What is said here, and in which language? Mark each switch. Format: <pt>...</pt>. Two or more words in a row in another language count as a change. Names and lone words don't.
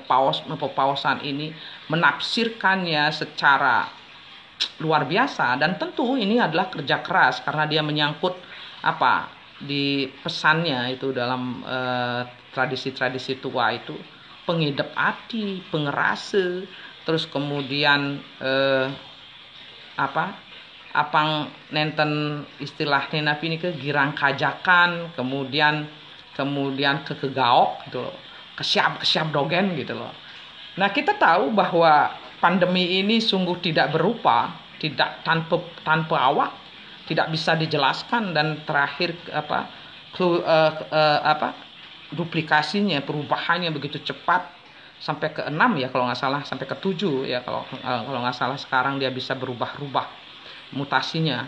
<id>menafsirkannya secara luar biasa, dan tentu ini adalah kerja keras karena dia menyangkut di pesannya itu dalam tradisi-tradisi tua itu, pengidap hati, pengerase, terus kemudian</id> <ban>apang nenten istilahnya napi ini ke girang kajakan, kemudian kegaok</ban> <id>gitu loh,</id> <ban>kesiap dogen</ban> <id>gitu loh. Nah kita tahu bahwa pandemi ini sungguh tidak berupa, tidak tanpa awak, tidak bisa dijelaskan, dan terakhir duplikasinya, perubahannya begitu cepat sampai ke 6 ya kalau nggak salah, sampai ke 7 ya kalau nggak salah, sekarang dia bisa berubah-ubah mutasinya.</id>